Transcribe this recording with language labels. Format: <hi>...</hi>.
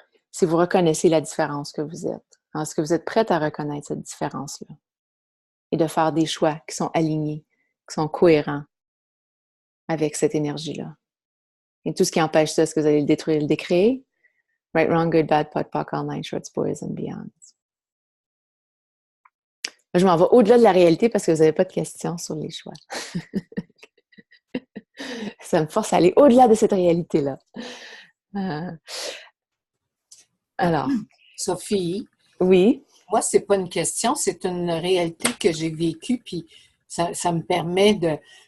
<fr>Si vous reconnaissez la différence que vous êtes, est-ce que vous êtes prête à reconnaître cette différence-là? Et de faire des choix qui sont alignés, qui sont cohérents avec cette énergie-là. Et tout ce qui empêche ça, est-ce que vous allez le détruire, le décréer?</fr> <en>Right, wrong, good, bad, pot, poc, all nine shorts, boys and beyonds.</en> <fr>Je m'en vais au-delà de la réalité parce que vous n'avez pas de questions sur les choix. Ça me force à aller au-delà de cette réalité-là. Alors. Sophie? Oui? Moi, c'est pas une question, c'est une réalité que j'ai vécue, puis ça me permet de...</fr>